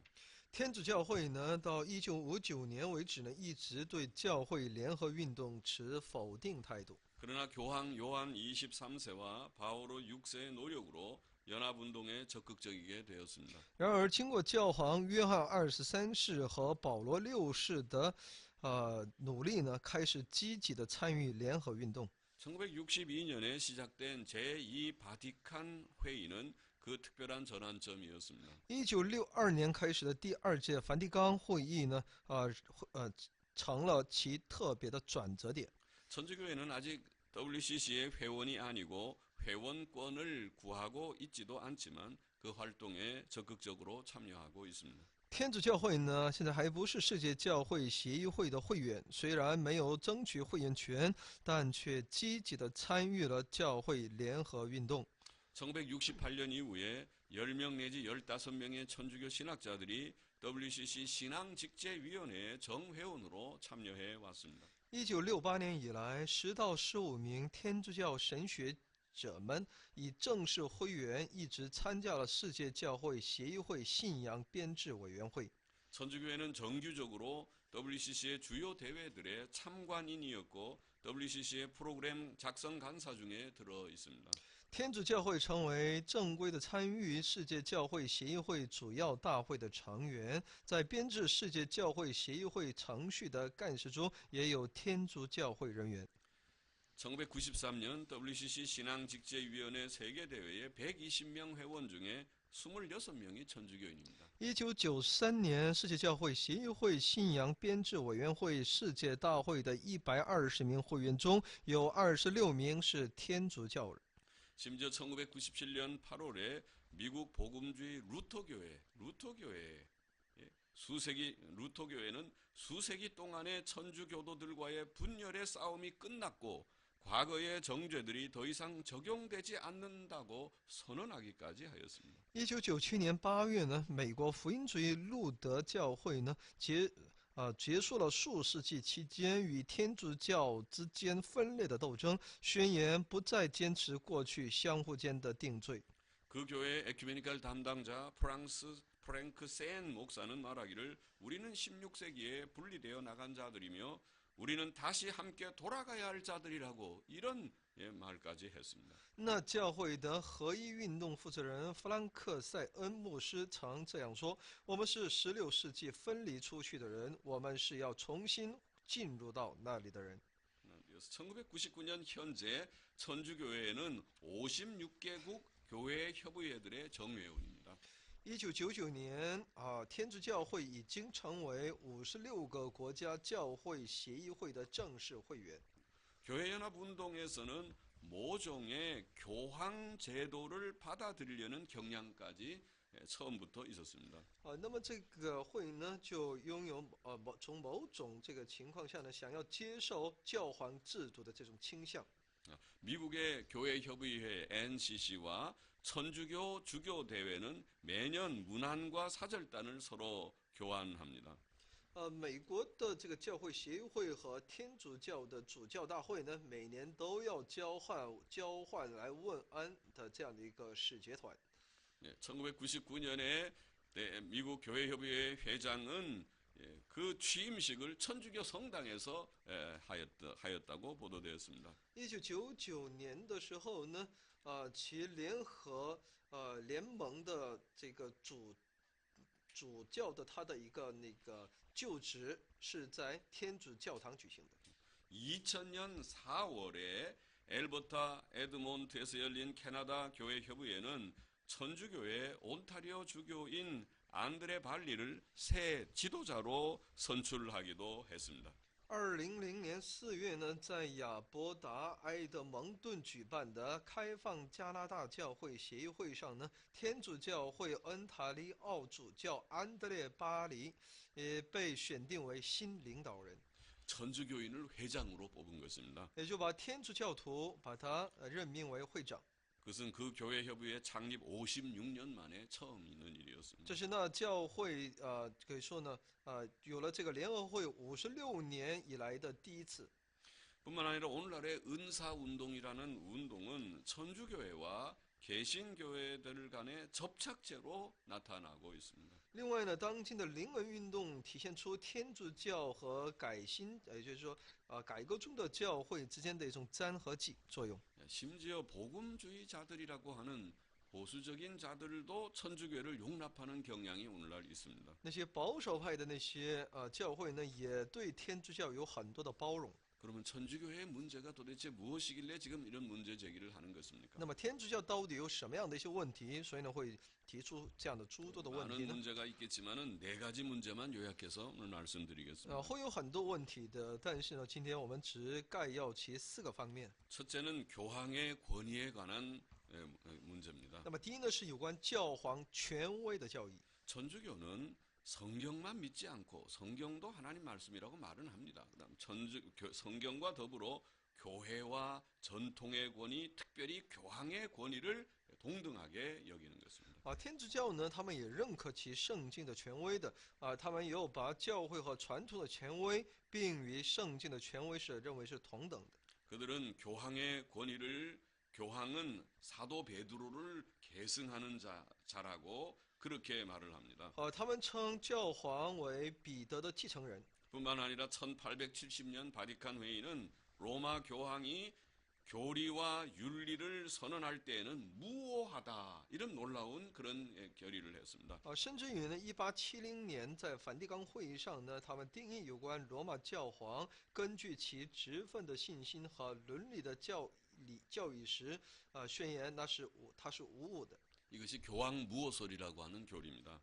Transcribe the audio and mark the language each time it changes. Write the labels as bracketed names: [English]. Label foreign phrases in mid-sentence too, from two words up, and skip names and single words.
[Chinese] 天主教会呢，到1959年为止呢，一直对教会联合运动持否定态度。 [Korean] 그러나 교황 요한 23세와 바오로 6세의 노력으로 연합운동에 적극적이게 되었습니다. [Chinese] 然而，经过教皇约翰23世和保罗6世的努力呢，开始积极的参与联合运动。 [Korean] 1962년에 시작된 제2 바티칸 회의는 그 특별한 전환점이었습니다. [Chinese] 1962 年开始的第二届梵蒂冈会议呢，成了其特别的转折点。 [Korean] 천주교회는 아직 WCC의 회원이 아니고 회원권을 구하고 있지도 않지만 그 활동에 적극적으로 참여하고 있습니다. [Chinese] 天主教会呢，现在还不是世界教会协议会的会员，虽然没有争取会员权，但却积极地参与了教会联合运动。 [Korean] 1968년 이후에 10명 내지 15명의 천주교 신학자들이 WCC 신앙직제위원회의 정회원으로 참여해 왔습니다. [Chinese] 1968年以来，10到15名天主教神学者们以正式会员一直参加了世界教会协议会信仰编制委员会。 [Korean] 천주교회는 정규적으로 WCC의 주요 대회들의 참관인이었고 WCC의 프로그램 작성 간사 중에 들어 있습니다. [Chinese] 天主教会成为正规的参与世界教会协议会主要大会的成员，在编制世界教会协议会程序的干事中，也有天主教会人员。 [Korean] 1993년 WCC 신앙직제위원회 세계대회의 120명 회원 중에 26명이 천주교인입니다. [Chinese] 1993 年，世界教会协议会信仰编制委员会世界大会的120名会员中，有26名是天主教人。 [Korean] 심지어 1997년 8월에 미국 복음주의 루터교회는 수세기 동안의 천주교도들과의 분열의 싸움이 끝났고 과거의 정죄들이 더 이상 적용되지 않는다고 선언하기까지 하였습니다. [Chinese] 1997 年8月呢，美国福音主义路德教会呢结束了数世纪期间与天主教之间分裂的斗争，宣言不再坚持过去相互间的定罪。 [Korean] 그 교회의 에큐메니칼 담당자 프랭크 센 목사는 말하기를 우리는 16세기에 분리되어 나간 자들이며 우리는 다시 함께 돌아가야 할 자들이라고 이런 말까지 했습니다. [Chinese] 那教会的合一运动负责人弗兰克·塞恩牧师曾这样说：“我们是16世纪分离出去的人，我们是要重新进入到那里的人。” [Korean] 1999년 현재 천주교회에는 56개국 교회 협의회들의 정회원입니다. [Chinese] 1999 年天主教会已经成为56个国家教会协议会的正式会员。 [Korean] 교회연합운동에서는 모종의 교황 제도를 받아들이려는 경향까지 처음부터 있었습니다. [Chinese] 那么这个会呢，就拥有从某种这个情况下呢，想要接受教皇制度的这种倾向。 [Korean] 미국의 교회협의회 NCC와 천주교 주교 대회는 매년 문안과 사절단을 서로 교환합니다. [Chinese] 美国的这个教会协议会和天主教的主教大会呢，每年都要交换来问安的这样的一个使节团。 [Korean] 1999년에 미국 교회협의회 회장은 그 취임식을 천주교 성당에서 하였다고 보도되었습니다. [Chinese] 1999 年的时候呢，其联盟的这个主教的他的一个就职是在天主教堂举行的。 [Korean] 2000년 4월에 엘버타 에드몬트에서 열린 캐나다 교회 협의회는 천주교회 온타리오 주교인 안드레 발리를 새 지도자로 선출하기도 했습니다. [Chinese] 2000 年4月呢，在亚伯达埃德蒙顿举办的开放加拿大教会协议会上呢，天主教会恩塔利奥主教安德烈巴黎也被选定为新领导人， [Korean] 천주교인을 회장으로 뽑은 것입니다. [Chinese] 也就把天主教徒把他任命为会长。 [Korean] 그것은 그 교회 협의회 창립 56년 만에 처음 있는 일이었습니다. [Chinese] 这是那教会可以说呢有了这个联合会56年以来的第一次。 [Korean] 뿐만 아니라 오늘날의 은사운동이라는 운동은 천주교회와 개신교회들 간의 접착제로 나타나고 있습니다. [Chinese] 另外呢，当今的灵恩运动体现出天主教和改新，也就是说改革中的教会之间的一种粘合剂作用。 [Korean] 심지어 복음주의자들이라고 하는 보수적인 자들도 천주교회를 용납하는 경향이 오늘날 있습니다. [Chinese] 那些保守派的那些教会呢，也对天主教有很多的包容。 [Korean] 그러면 천주교의 문제가 도대체 무엇이길래 지금 이런 문제 제기를 하는 것입니까? [Chinese] 那么天主教到底有什么样的一些问题，所以呢会提出这样的诸多的问 [Korean] 많은 [Chinese] 题呢？ [Korean] 문제가 있겠지만은 네 가지 문제만 요약해서 오늘 말씀드리겠습니다. [Chinese] 会有很多问题的，但是呢，今天我们只概要其4个方面。 [Korean] 첫째는 교황의 권위에 관한 문제입니다. [Chinese] 那么第一呢是有关教皇权威的教义。 [Korean] 천주교는 성경만 믿지 않고 성경도 하나님 말씀이라고 말은 합니다. 그다음 성경과 더불어 교회와 전통의 권위, 특별히 교황의 권위를 동등하게 여기는 것입니다. [Chinese] 天主教呢，他们也认可其圣经的权威的他们也有把教会和传统的权威并与圣经的权威是认为是同等的。 [Korean] 그들은 교황의 권위를 교황은 사도 베드로를 계승하는 자라고 그렇게 말을 합니다. [Chinese] 他们称教皇为彼得的继承人。 [Korean] 뿐만 아니라 1870년 바티칸 회의는 로마 교황이 교리와 윤리를 선언할 때에는 무오하다 이런 놀라운 그런 결의를 했습니다. [Chinese] 甚至于呢，1870年在梵蒂冈会议上呢，他们定义有关罗马教皇根据其职分的信心和伦理的教义时，宣言他是无误的。 [Korean] 이것이 교황 무오설이라고 하는 교리입니다.